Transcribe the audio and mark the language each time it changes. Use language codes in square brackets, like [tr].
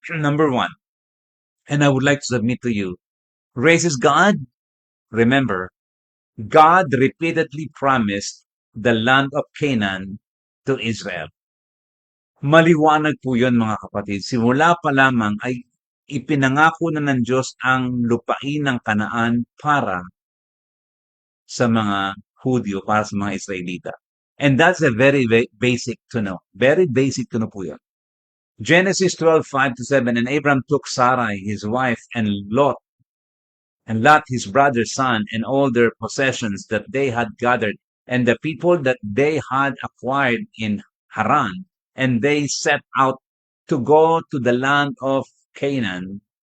[en] Number one, and I would like to submit to you, racist God? Remember, God repeatedly promised the land of Canaan to Israel. [tl] Maliwanag po yun mga kapatid. Simula pa lamang ay ipinangako na ng Diyos ang lupain ng Kanaan para sa mga Hudyo, para sa mga Israelita. [en] And that's a very basic to know. Very basic to know [tl] po yun. [en] Genesis 12:5-7, and Abram took Sarai, his wife, and Lot, his brother's son, and all their possessions that they had gathered, and the people that they had acquired in Haran, and they set out to go to the land of Canaan.